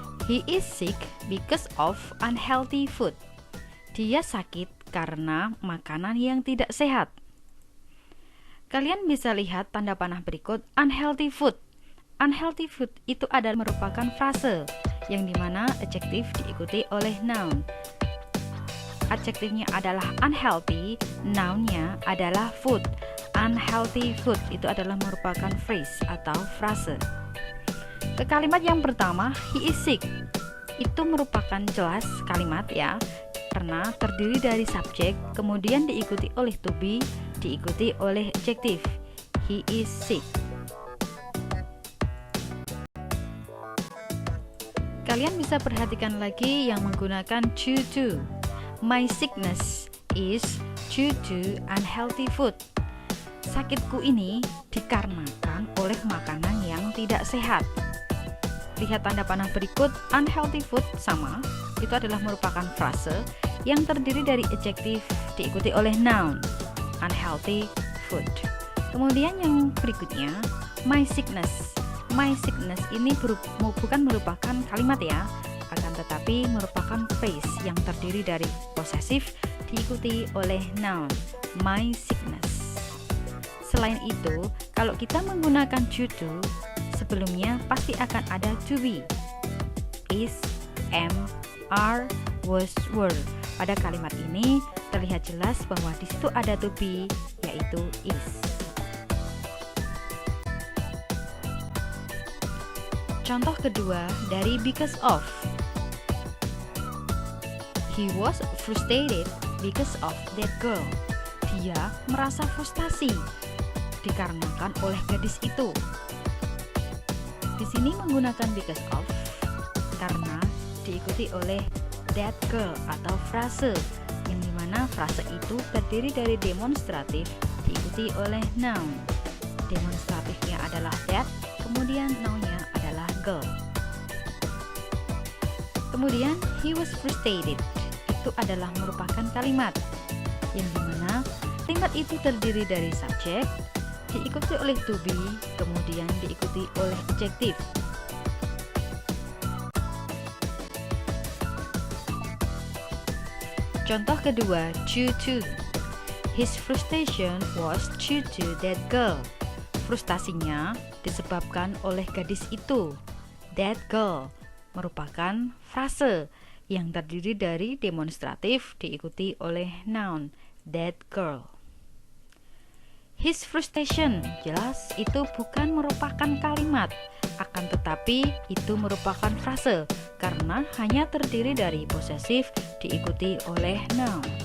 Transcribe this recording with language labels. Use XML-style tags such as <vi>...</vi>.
<en>He is sick because of unhealthy food.</en> <id>Dia sakit karena makanan yang tidak sehat. Kalian bisa lihat tanda panah berikut</id> <en>unhealthy food.</en> <id>Unhealthy food itu adalah merupakan frase yang dimana adjektif diikuti oleh noun. Adjektifnya adalah unhealthy, nounnya adalah food. Unhealthy food itu adalah merupakan phrase atau frase. Ke kalimat yang pertama,</id> <en>he is sick.</en> <id>Itu merupakan jelas kalimat ya, karena terdiri dari subjek, kemudian diikuti oleh to be, diikuti oleh adjektif.</id> <en>He is sick.</en> <id>Kalian bisa perhatikan lagi yang menggunakan due to.</id> <en>My sickness is due to unhealthy food.</en> <id>Sakitku ini dikarenakan oleh makanan yang tidak sehat. Lihat tanda panah berikut, unhealthy food sama, itu adalah merupakan frase yang terdiri dari adjektif diikuti oleh noun, unhealthy food. Kemudian yang berikutnya, my sickness.</id> <en>My sickness</en> <id>ini bukan merupakan kalimat ya, akan tetapi merupakan phrase yang terdiri dari possessive diikuti oleh noun, my sickness. Selain itu, kalau kita menggunakan due to, sebelumnya pasti akan ada to be, is, am, are, was, were. Pada kalimat ini terlihat jelas bahwa di situ ada to be, yaitu is. Contoh kedua dari because of.</id> <en>He was frustrated because of that girl.</en> <id>Dia merasa frustasi dikarenakan oleh gadis itu. Di sini menggunakan because of karena diikuti oleh that girl atau frase, yang dimana frase itu terdiri dari demonstratif diikuti oleh noun. Demonstratifnya adalah that, kemudian nounnya adalah girl. Kemudian</id> <en>he was frustrated,</en> <id>itu adalah merupakan kalimat yang dimana kalimat itu terdiri dari subjek, diikuti oleh to be, kemudian diikuti oleh adjektif. Contoh kedua, due to.</id> <en>His frustration was due to that girl.</en> <id>Frustasinya disebabkan oleh gadis itu. That girl merupakan frase yang terdiri dari demonstratif diikuti oleh noun, that girl.</id> <en>His frustration,</en> <id>jelas itu bukan merupakan kalimat, akan tetapi itu merupakan frase karena hanya terdiri dari posesif diikuti oleh noun.</id>